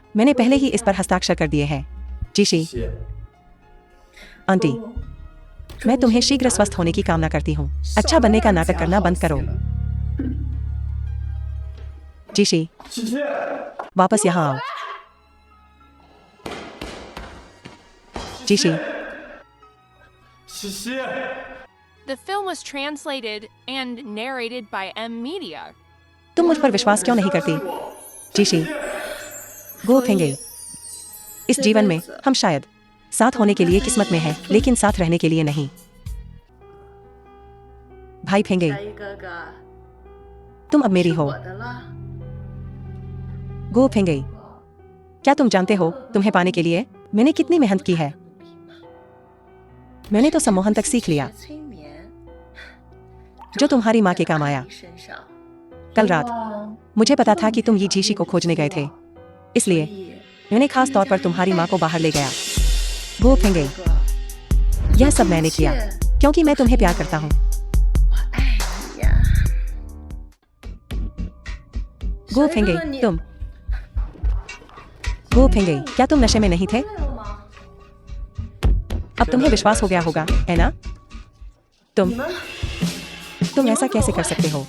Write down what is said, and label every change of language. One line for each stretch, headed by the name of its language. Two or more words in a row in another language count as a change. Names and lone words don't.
Hindi: मैंने पहले ही इस पर हस्ताक्षर कर दिए हैं। जीशी, आंटी, मैं तुम्हें शीघ्र स्वस्थ होने की कामना करती हूँ। अच्छा बनने का नाटक करना बंद करो। जीशी, वापस यहाँ आओ। जीशी,
English: The film was translated and narrated by M Media.
Hindi: तुम मुझ पर विश्वास क्यों नहीं करती? जीशी, गो फेंगे। इस जीवन में हम शायद साथ होने के लिए किस्मत में हैं, लेकिन साथ रहने के लिए नहीं। भाई फेंगे,
Chinese: 小一哥哥，
Hindi: तुम अब मेरी हो।
Chinese: 我的了。
Hindi: गो फेंगे, क्या तुम जानते हो तुम्हें पाने के लिए मैंने कितनी मेहनत की है? मैंने तो सम्मोहन तक सीख लिया
Chinese: 催眠
Hindi: जो तुम्हारी माँ के काम आया।
Chinese: 你身上，
Hindi: कल रात मुझे पता था कि तुम ये जीशी को खोजने गए थे, इसलिए
Chinese: 所以
Hindi: मैंने खास तौर पर तुम्हारी माँ को बाहर ले गया। गो फेंगे,
Chinese: 哥，
Hindi: यह सब मैंने किया क्योंकि मैं तुम्हें प्यार करता हूँ।
Chinese: 我爱你呀。
Hindi: गो फेंगे, तुम गो फेंगे, क्या तुम नशे में नहीं थे? अब तुम्हें विश्वास हो गया होगा, है ना? तुम ऐसा कैसे कर सकते हो?